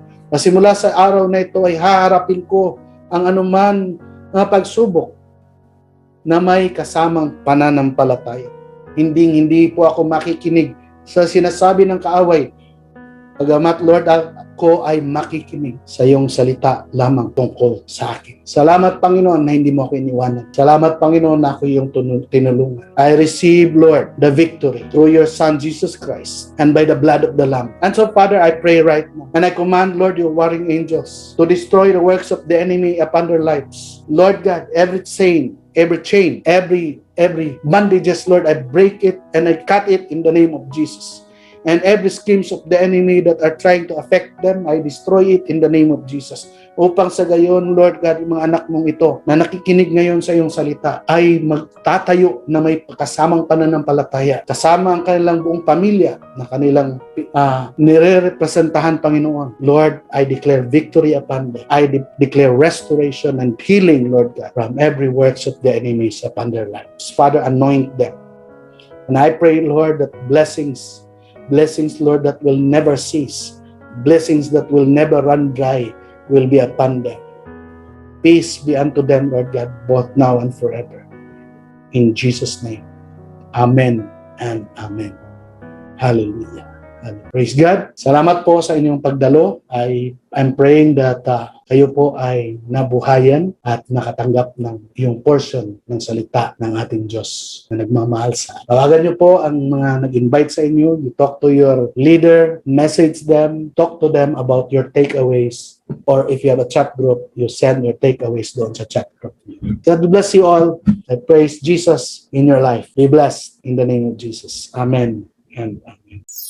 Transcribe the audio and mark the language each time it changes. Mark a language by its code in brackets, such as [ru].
[tl] Kasi mula sa araw na ito ay haharapin ko ang anuman na pagsubok na may kasamang pananampalataya. Hindi po ako makikinig sa sinasabi ng kaaway. Pagamat, Lord, ko ay makikinig sa iyong salita lamang tungkol sa akin. Salamat, Panginoon, na hindi mo ako iniwanan. Salamat, Panginoon, na ako iyong tinulungan. [en] I receive, Lord, the victory through your Son, Jesus Christ, and by the blood of the Lamb. And so, Father, I pray right now, and I command, Lord, your warring angels to destroy the works of the enemy upon their lives. Lord God, every chain, every bondages, Lord, I break it and I cut it in the name of Jesus. And every schemes of the enemy that are trying to affect them, I destroy it in the name of Jesus. [tl] Upang sa gayon, Lord God, yung mga anak mong ito na nakikinig ngayon sa iyong salita ay magtatayo na may kasamang pananampalataya, kasama ang kanilang buong pamilya na kanilang nire-representahan, Panginoon. [en] Lord, I declare victory upon them. I declare restoration and healing, Lord God, from every works of the enemies upon their lives. Father, anoint them. And I pray, Lord, that blessings, Lord, that will never cease, blessings that will never run dry, will be upon them. Peace be unto them, Lord God, both now and forever. In Jesus' name, amen and amen. Hallelujah. Praise God. [tl] Salamat po sa inyong pagdalo. [en] I'm praying that [tl] kayo po ay nabuhayan at nakatanggap ng iyong portion ng salita ng ating Diyos na nagmamahal sa atin. Tawagan niyo po ang mga nag-invite sa inyo. [en] You talk to your leader, message them, talk to them about your takeaways. Or if you have a chat group, you send your takeaways doon sa chat group. God bless you all. I praise Jesus in your life. Be blessed in the name of Jesus. Amen and amen.